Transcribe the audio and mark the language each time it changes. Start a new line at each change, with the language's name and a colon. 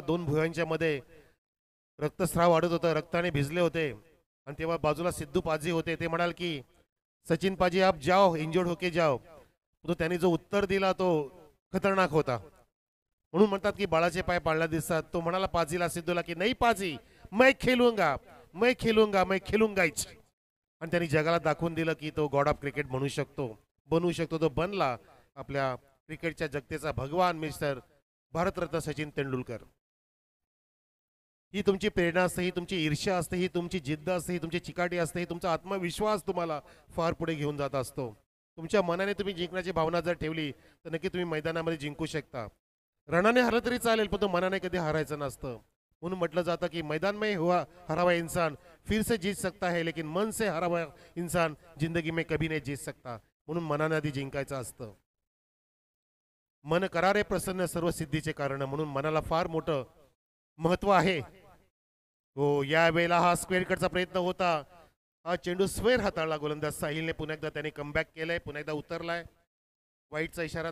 Marathi: 2 भुयांच्या मध्ये रक्तस्राव वाढत होतं, रक्ताने भिजले होते.
Hindi: आणि तेव्हा बाजूला सिद्धू पाजी होते.
Marathi: ते म्हणाल की
Hindi: सचिन पाजी आप जाओ, इंजर्ड होके जाओ.
Marathi: तो त्यांनी जो उत्तर दिला तो खतरनाक होता. म्हणून म्हणतात की बाळाचे पाय पाळला दिसतात. तो म्हणाला पाजीला सिद्धूला की
Hindi: नाही पाजी, मैं खेलूंगा मैं खेलूंगा मैं खेलूंगाच.
Marathi: आणि त्यांनी जगाला दाखवून दिलं की तो गॉड ऑफ क्रिकेट बनू शकतो. तो बनला आपल्या क्रिकेटच्या जगतेचा भगवान मिस्टर भारतरत्न सचिन तेंडुलकर. ही तुमची प्रेरणा असते, ही तुमची ईर्ष्या असते, ही तुमची जिद्द असते, ही तुमची चिकाटी असते, ही तुमचा आत्मविश्वास तुम्हाला फार पुढे घेऊन जात असतो. तुमच्या मनाने तुम्ही जिंकण्याची भावना जर ठेवली तर नक्की तुम्ही मैदानामध्ये जिंकू शकता. रणाने हरलं तरी चालेल पण तो मनाने कधी हारायचं नसतं. म्हणून म्हटलं जातं की
Hindi: मैदान में हुआ हरा हुआ इंसान फिर से जीत सकता है, लेकिन मन से हरा हुआ इंसान जिंदगी में कभी नहीं जीत सकता.
Marathi: म्हणून मनाने आधी जिंकायचं असतं. मन करारे प्रसन्न सर्व सिद्धीचे कारण. म्हणून मनाला फार मोठं महत्व आहे. हो, या वेळेला हा स्क्वेअर कटचा प्रयत्न होता. हा चेंडू स्क्वेअर हाताळला गोलंदाज साहिलने. पुन्हा एकदा त्याने कमबॅक केलंय, पुन्हा एकदा उतरलाय. वाईटचा इशारा.